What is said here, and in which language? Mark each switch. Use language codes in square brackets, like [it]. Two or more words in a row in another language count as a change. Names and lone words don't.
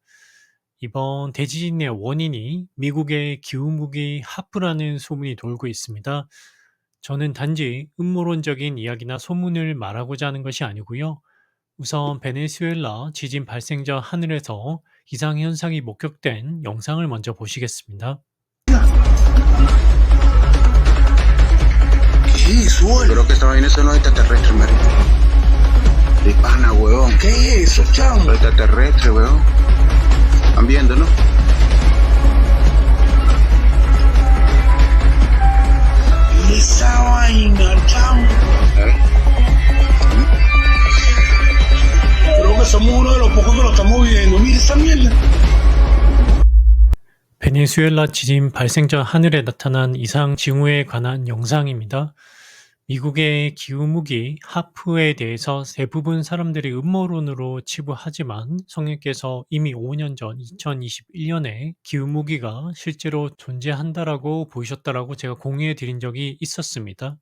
[ko] 이번 대지진의 원인이 미국의 기후무기 하프라는 소문이 돌고 있습니다. 저는 단지 음모론적인 이야기나 소문을 말하고자 하는 것이 아니고요. 우선 베네수엘라 지진 발생 전 하늘에서 이상현상이 목격된 영상을 먼저 보시겠습니다. [es] Creo que esta vaina son los extraterrestres, marico. De pana, weón. ¿Qué es eso, chamo? Los extraterrestres, weón. ¿Están viendo, no? Esa vaina, chamo. Creo que somos uno de los pocos que lo estamos viendo. Mira esa mierda. [ko] 베네수엘라 지진 발생 전 하늘에 나타난 이상 징후에 관한 영상입니다. 미국의 기후무기 하프에 대해서 대부분 사람들이 음모론으로 치부하지만 성령께서 이미 5년 전 2021년에 기후무기가 실제로 존재한다라고 보이셨다라고 제가 공유해 드린 적이 있었습니다.